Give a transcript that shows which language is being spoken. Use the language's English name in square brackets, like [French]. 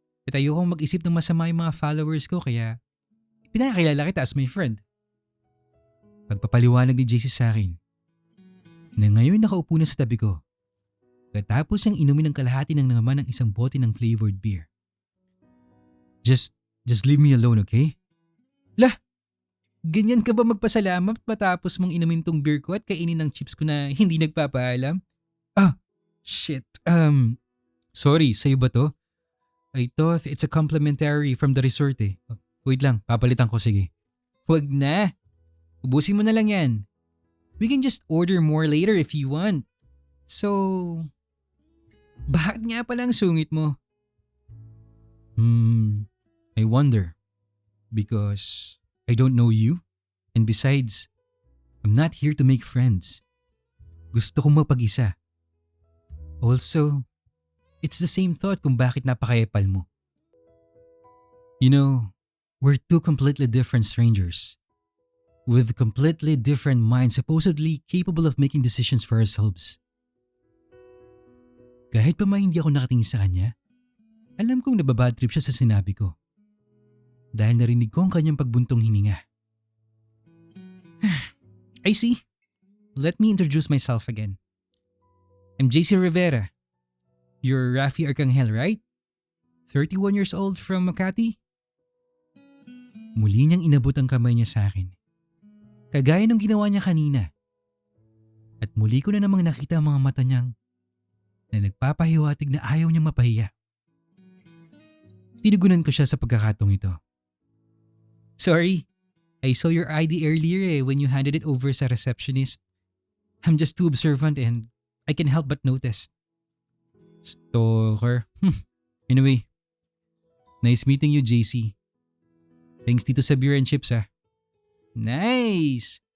[Filipino] At ayokong mag-isip ng masama yung mga followers ko kaya pinakakilala kita [English] as my friend. [Filipino] Pagpapaliwanag ni JC sa akin na ngayon nakaupo na sa tabi ko. Katapos niyang inumin ng kalahati ng naman ng isang bote ng flavored beer. [English] Just leave me alone, okay? [Filipino] Lah! Ganyan ka ba magpasalamat matapos mong inumin tong beer ko at kainin ng chips ko na hindi nagpapaalam? Ah! Shit. Sorry, sa'yo ba to? [English] I thought it's a complimentary from the resort eh. Wait lang, [Filipino] papalitan ko sige. Huwag na. Ubusin mo na lang yan. [English] We can just order more later if you want. [Filipino] So, bakit nga pala ang sungit mo? [English] I wonder. Because I don't know you. And besides, I'm not here to make friends. [Filipino] Gusto kong mapag-isa. [English] Also, it's the same thought [Filipino] kung bakit napaka-epal mo. [English] You know, we're two completely different strangers. With completely different minds supposedly capable of making decisions for ourselves. [Filipino] Kahit pa hindi ako nakatingin sa kanya, alam kong nababad trip siya sa sinabi ko. Dahil narinig ko ang kanyang pagbuntong hininga. [English] I see. Let me introduce myself again. I'm JC Rivera. You're Rafi Arcangel, right? 31 years old from Makati? [Filipino] Muli niyang inabot ang kamay niya sa akin. Kagaya ng ginawa niya kanina. At muli ko na namang nakita ang mga mata niyang na nagpapahiwatig na ayaw niyang mapahiya. Tinugunan ko siya sa pagkakataong ito. [English] Sorry, I saw your ID earlier when you handed it over sa receptionist. I'm just too observant and I can't help but notice. Stalker. Anyway, nice meeting you, JC. Thanks dito sa beer and chips ah. Nice!